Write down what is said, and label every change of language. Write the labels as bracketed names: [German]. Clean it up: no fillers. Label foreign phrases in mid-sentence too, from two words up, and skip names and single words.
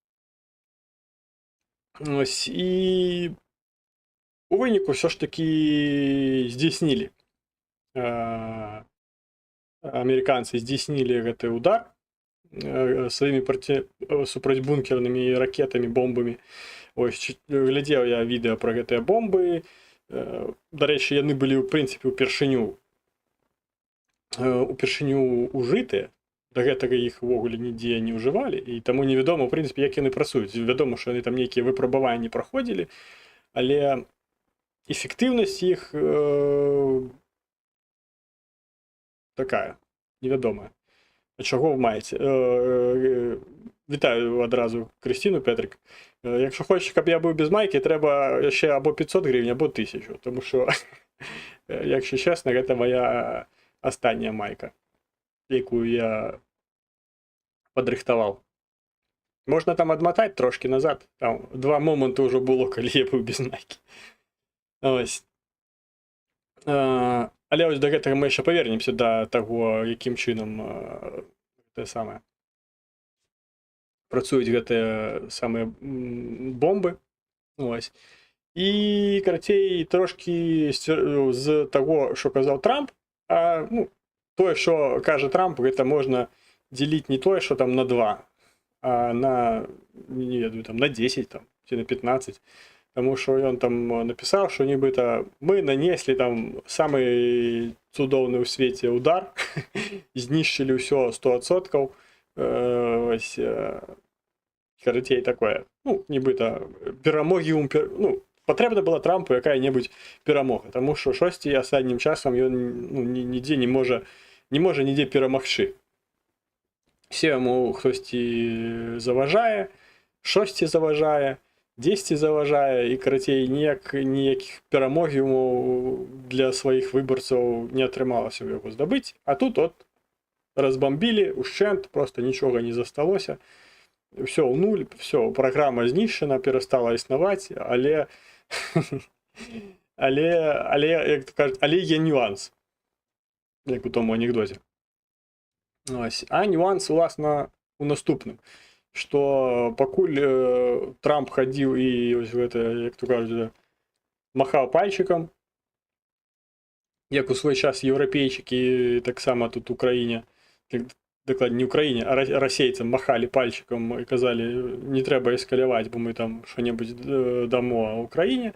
[Ukrainian] Ось, і у виніку все ж таки здійснили. [Belarusian] Американцы здійснили гэты удар своими супрацьбункернымі ракетами, бомбами. [Ukrainian] Ось, [Belarusian] глядзеў я відэо про гэтыя бомбы. Дарэчы, яны былі, в прынцыпе, упершыню ужытыя. Да гэтага іх увогуле нідзе не ўжывалі, і таму невядома, в прынцыпе, як яны працуюць. Вядома, што яны там нейкія выпрабаванні праходзілі, але эфектыўнасць іх такая, невядомая. А чаго вы маеце? Вітаю адразу Крысціну Петрик. [Ukrainian] Якщо хочеш, [Belarusian] каб я быў без майкі, трэба яшчэ або 500 гривень, або 1000. [Ukrainian] Тому що, якщо чесно, [Belarusian] гэта моя астатняя майка, якую я падрыхтаваў. Можна там адматаць трошки назад. Там 2 моманты ўжо было, калі я быў без майкі. [Ukrainian] Ось. [Belarusian] Але ось до гэтага мы яшчэ павернемся да таго, якім чынам гэтае самае працуюць гэтыя самыя бомбы. [Ukrainian] Ось. [Belarusian] І, карацей, трошки з таго, што казаў Трамп, ну, тое, што кажа Трамп, гэта можна дзеліць не тое, што там на 2, а на, не ведаю, там, на 10, там, ці на 15. [Ukrainian] Тому що ён там написав, що нібито ми нанесли там самий цудовний у світі удар, знищили все 100%. Ось, коротей, таке. Ну, нібито перемоги, ну, потрібна була Трампу яка-небудь перемога, тому що щось останнім часом він, ну, ніде не може ніде перемогти. Все йому хтось заважає, щось заважає, [Belarusian] 10 заважае, і, карацей, ніякіх перамогаў для сваіх выбарцаў не атрымалася ў яго здабыць. А тут от разбамбілі ушчэнт, просто нічога не засталося. Все ў нуль, все, праграма знішчана, перастала існаваць, [Ukrainian] але як то кажуть, але є нюанс, як у тому анекдоце. Ось. А нюанс, [Belarusian] уласна, у наступным. Што пакуль Трамп хадзіў і ось гэта, як то кажуць, махаў пальчыкам, як у свой час еўрапейчыкі таксама тут у краіне, дакладней не ў краіне, а расейцам махалі пальчыкам і казалі, не трэба эскаляваць, бо мы там што-небудзь дамо ў краіне.